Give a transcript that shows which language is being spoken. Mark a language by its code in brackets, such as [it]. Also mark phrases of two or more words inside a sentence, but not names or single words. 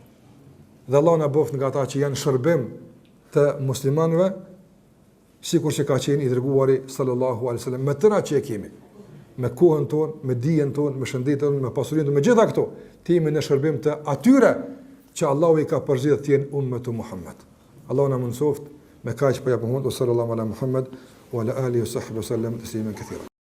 [sq] Dhe Allah na bëft nga ata që janë shërbim të muslimanëve, sikur që ka qenë i dërguari [ar] صلى الله عليه وسلم, [sq] me tëra që e kemi, me kohën tonë, me dijen tonë, me shëndetin tonë, me pasurinë tonë, me gjitha këto, të jemi në shërbim të atyre që Allahu i ka përzgjedhur të jenë ummetu Muhammed. Allahu na mundsoft me kaq po ja pohon [ar] صلى الله على محمد وعلى آله وصحبه سلم تسليما كثيرا.